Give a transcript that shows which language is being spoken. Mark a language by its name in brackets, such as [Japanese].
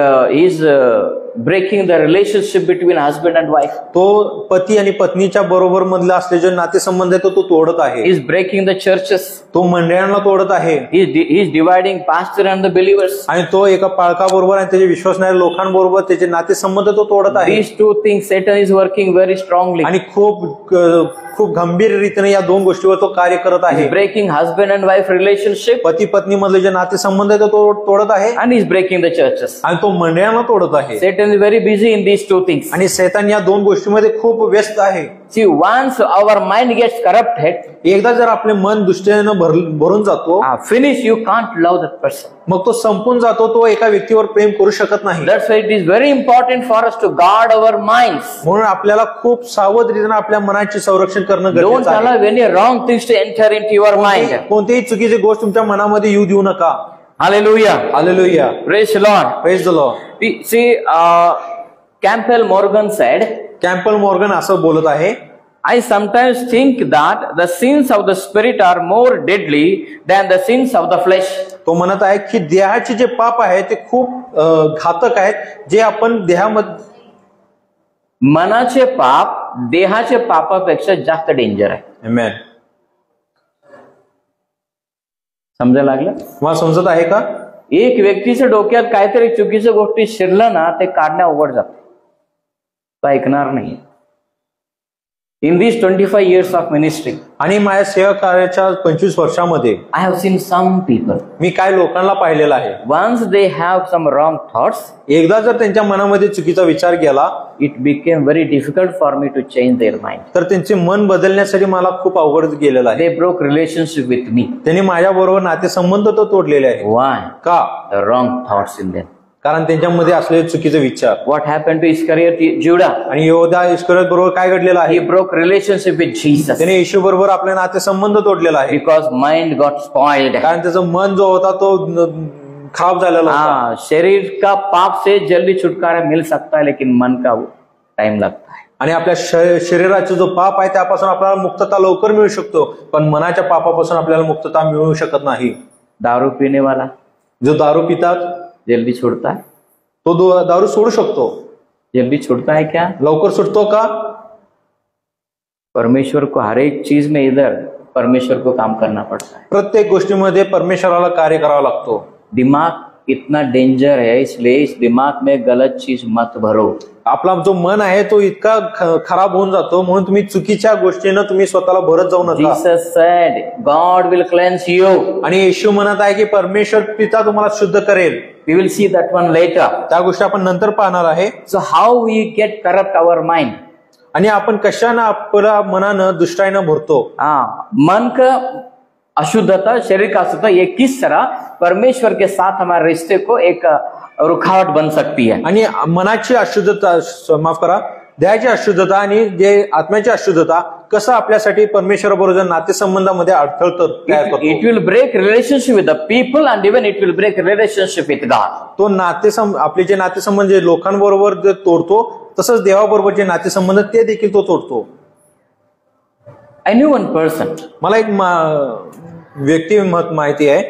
[English] is breaking the relationship between husband and wife. [Marathi] तो पती आणि पत्नीच्या बरोबर मधला असले जे नातेसंबंध आहे तो तोडत आहे. [English] He is breaking the churches. [Marathi] तो मंडळांना तोडत आहे. [English] He is dividing pastor and the believers. [Marathi] आणि तो एका पाळकाबरोबर आणि त्याचे विश्वासणाऱ्या लोकांबरोबर त्याचे नातेसंबंध तो तोडत आहे. [English] These two things Satan is working very strongly. [Marathi] आणि खूप गंभीर रीतीने या दोन गोष्टीवर तो कार्य करत आहे. [English] Breaking husband and wife relationship. [Marathi] पती पत्नी मधले जे नातेसंबंध आहे तो तोडत आहे. [English] And he is breaking the churches. [Marathi] आणि तो मंडळांना तोडत आहे. [English] Satan is very busy in these two things. [Marathi] आणि सैतान या दोन गोष्टींमध्ये खूप व्यस्त आहे. [English] See, once our mind gets corrupted, [Marathi] एकदा जर आपले मन दुष्टतेने भरून जातो, [English] finish, you can't love that person. [Marathi] मग तो संपून जातो, तो एका व्यक्तीवर प्रेम करू शकत नाही. [English] That's why it is very important for us to guard our minds. [Marathi] म्हणून आपल्याला खूप सावध रीतीने आपल्या मनाचे संरक्षण करणं [English] Don't [Marathi] गरजेचं आहे. [English] allow any wrong things to enter into your mind. [Marathi] कोणतीही चुकीची गोष्ट तुमच्या मनामध्ये येऊ देऊ नका. [English] Hallelujah. [Marathi] Hallelujah. [English] Praise the Lord. Praise the Lord. See, Campbell Morgan said, [Marathi] कॅम्पल Morgan असं बोलत आहे, [English] I sometimes think that the sins of the spirit are more deadly than the sins of the flesh. [Marathi] तो म्हणत आहे की देहाचे जे पाप आहे ते खूप घातक आहेत, जे आपण देहामध्ये मनाचे पाप देहाचे पापापेक्षा जास्त डेंजर आहे. आमेन. समजायला लागलं? मला समजत आहे का? एक व्यक्तीच्या डोक्यात काहीतरी चुकीच्या गोष्टी शिरलं ना, ते काढण्या अवघड जाते. तो ऐकणार नाही. [English] In these 25 years of ministry, [Marathi] आणि माझ्या सेवा कार्याच्या 25 वर्षामध्ये [English] I have seen some people. [Marathi] मी काय लोकांना पाहिलेलं आहे, [English] Once they have some wrong thoughts, [Marathi] एकदा जर त्यांच्या मनामध्ये चुकीचा विचार गेला, [English] it became very difficult for me to change their mind. [Marathi] तर त्यांचे मन बदलण्यासाठी मला खूप अवघड गेलेलं आहे. [English] They broke relationship with me. [Marathi] त्यांनी माझ्या बरोबर नातेसंबंध तो तोडलेले आहे. [English] Why? [Marathi] का? [English] The wrong thoughts in them. [Marathi] कारण त्यांच्यामध्ये असलेले चुकीचे विचार. [English] What happened to Iscariot Judah? [Marathi] आणि योद्धा इस्करियोत बरोबर काय घडलेलं आहे? [English] He broke relationship with Jesus [Marathi] त्याने येशू बरोबर आपले नातेसंबंध तोडलेला आहे. [English] because mind got spoiled. [Marathi] कारण त्याचं मन जो होता तो खराब झालेला होता. [Hindi] शरीर का पाप से जल्दी छुटकारा मिल सकता है, लेकिन मन का टाइम लगता है. [Marathi] आणि आपल्या शरीराचा जो पाप आहे त्यापासून आपल्याला मुक्तता लवकर मिळू शकतो, पण मनाच्या पापापासून आपल्याला मुक्तता मिळू शकत नाही. [Hindi] दारू पीने वाला [Marathi] जो दारू पितात [Hindi] जल्दी छूटता है? [Marathi] तो दारू सोडू शकतो. [Hindi] जल्दी छूटता है क्या? [Marathi] लवकर सुटतो का? [Hindi] परमेश्वर को हर एक चीज में इधर परमेश्वर को काम करना पड़ता है. [Marathi] प्रत्येक गोष्टीमध्ये परमेश्वराला कार्य करावा लागतो. [Hindi] दिमाग इतना डेंजर है, इसलिए इस दिमाग में गलत चीज मत भरो. [Marathi] आपला जो मन आहे तो इतका खराब होऊन जातो, म्हणून तुम्ही चुकीच्या गोष्टीनं तुम्ही स्वतःला भरत जाऊ नका. [English] Jesus said, God will cleanse you. [Marathi] आणि येशू म्हणत आहे की परमेश्वर पिता तुम्हाला शुद्ध करेल. [English] We will see that one later. [Marathi] त्या गोष्टी आपण नंतर पाहणार आहे. [English] So how we get corrupt our mind? [Marathi] आणि आपण कशानं आपल्या मनानं दुष्टाईनं भरतो. [Hindi] मन का अशुद्धता, शरीर का अशुद्धता, ये किस तरह परमेश्वर के साथ हमारे रिश्ते को एक रुकावट बन सकती है. [Marathi] आणि मनाची अशुद्धता, माफ करा, देहाची अशुद्धता आणि जे आत्म्याची अशुद्धता कसं आपल्यासाठी परमेश्वराबरोबर नातेसंबंधामध्ये अडथळतं तयार करतो. [English] It will break relationship with the people and even it will break relationship with God. [Marathi] तो आपले जे नातेसंबंध जे लोकांबरोबर जे तोडतो, तसंच देवाबरोबर जे नातेसंबंध ते देखील तो तोडतो. [English] I knew one person. [Marathi] मला एक व्यक्ती माहिती आहे.